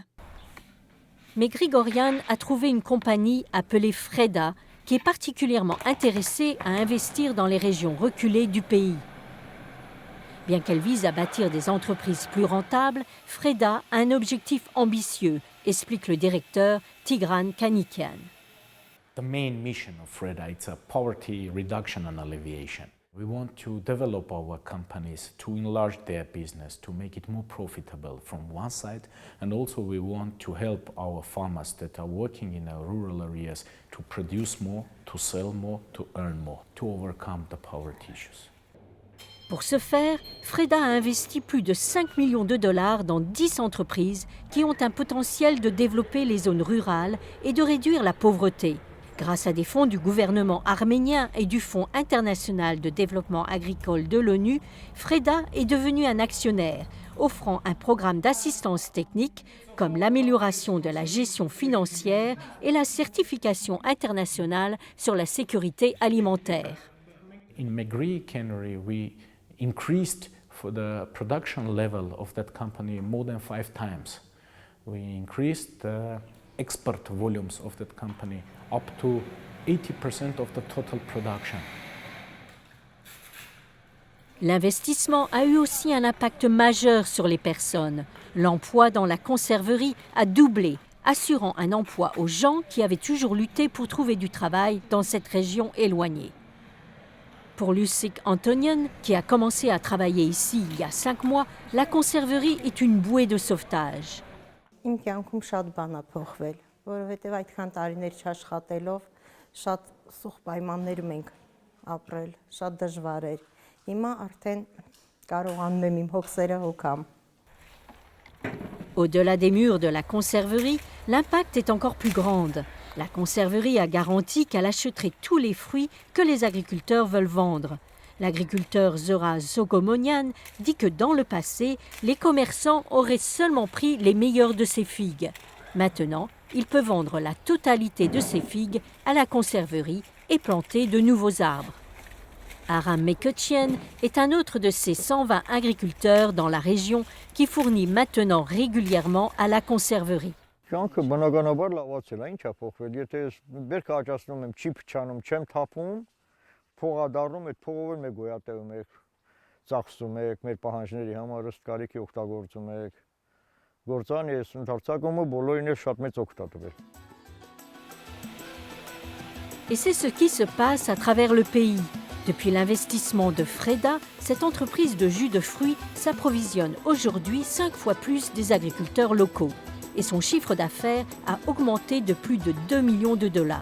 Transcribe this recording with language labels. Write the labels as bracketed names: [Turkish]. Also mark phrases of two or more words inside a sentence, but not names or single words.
[French] Mais Grigorian a trouvé une compagnie appelée Freda qui est particulièrement intéressée à investir dans les régions reculées du pays. Bien qu'elle vise à bâtir des entreprises plus rentables, Freda a un objectif ambitieux, explique le directeur Tigran Kanikian. [English] The main mission of Freda is poverty reduction and alleviation. We want to develop our companies to enlarge their business, to make it more profitable from one side, and also we want to help our farmers that are working in our rural areas to produce more, to sell more, to earn more, to overcome the poverty issues. [French] Pour ce faire, Freda a investi plus de 5 millions de dollars dans 10 entreprises qui ont un potentiel de développer les zones rurales et de réduire la pauvreté. Grâce à des fonds du gouvernement arménien et du Fonds international de développement agricole de l'ONU, Freda est devenu un actionnaire, offrant un programme d'assistance technique comme l'amélioration de la gestion financière et la certification internationale sur la sécurité alimentaire. [English] In Megri Cannery, we increased for the production level of that company more than 5 times. We increased the export volumes of that company up to 80% of the total production. [French] L'investissement a eu aussi un impact majeur sur les personnes. L'emploi dans la conserverie a doublé, assurant un emploi aux gens qui avaient toujours lutté pour trouver du travail dans cette région éloignée. Pour Lucic Antonian, qui a commencé à travailler ici il y a 5 mois, la conserverie est une bouée de sauvetage. [Armenian] Իմ կյանքում շատ բան է փոխվել, որովհետև այդքան տարիներ չաշխատելով շատ սուղ պայմաններում ենք ապրել, շատ դժվար էր։ Հիմա արդեն կարողանում եմ իմ հոգսերը հոգամ։ [French] Au-delà des murs de la conserverie, l'impact est encore plus grand. La conserverie a garanti qu'elle achèterait tous les fruits que les agriculteurs veulent vendre. L'agriculteur Zora Sogomonian dit que dans le passé, les commerçants auraient seulement pris les meilleures de ses figues. Maintenant, il peut vendre la totalité de ses figues à la conserverie et planter de nouveaux arbres. Aram Mekotchien est un autre de ces 120 agriculteurs dans la région qui fournit maintenant régulièrement à la conserverie. [Armenian] Կյանքը բնականաբար լավացել է, ինչ է փոխվել, եթե ես բերք աճացնում եմ, չի փչանում, չեմ թափում, փողա դառնում, այդ փողով էլ մեկ գոյատևում եք, ծախսում եք, մեր պահանջների համար ըստ կարիքի օգտագործում եք, գործան ես ընդարձակումը բոլորին էլ շատ մեծ օգուտ է տվել։ [French] Et c'est ce qui se passe à travers le pays. Depuis l'investissement de Freda, cette entreprise de jus de fruits s'approvisionne aujourd'hui 5 fois plus des agriculteurs locaux. Et son chiffre d'affaires a augmenté de plus de 2 millions de dollars.